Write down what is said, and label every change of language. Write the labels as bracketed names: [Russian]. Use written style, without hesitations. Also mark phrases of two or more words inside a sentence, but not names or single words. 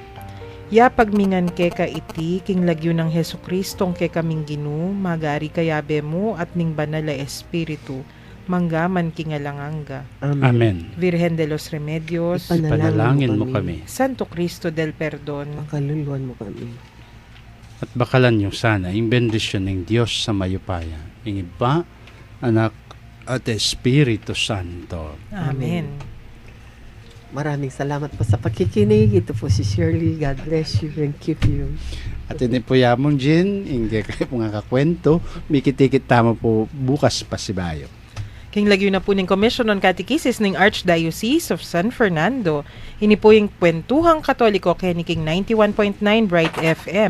[Pampanga] Ya pagmingan keka iti, king lagyo ng Heso Kristong kekaming ginu, magari kayabe mo at ning Banala Espiritu, manggaman kingalanganga. Amen. [Spanish] Virgen de los Remedios, [Pampanga] Ipanalangin mo kami. [Spanish] Santo Cristo del Perdon, [Pampanga] Pakaluluan mo kami. [Filipino] At bakalan nyo sana yung bendisyon ng Diyos sa mayupaya. Yung Iba, Anak, at Espiritu Santo. Amen. Maraming salamat po sa pakikinig. Ito po si Shirley. [English] God bless you and keep you. [Pampanga] At ini po yamon Jin, hindi kayo po nga kakwento, mikitikit tama po bukas pa si Bayo. King lagyo na po ng Commission on Catechesis ng Archdiocese of San Fernando. Ini po yung Kwentuhang Katoliko kay King 91.9 Bright FM.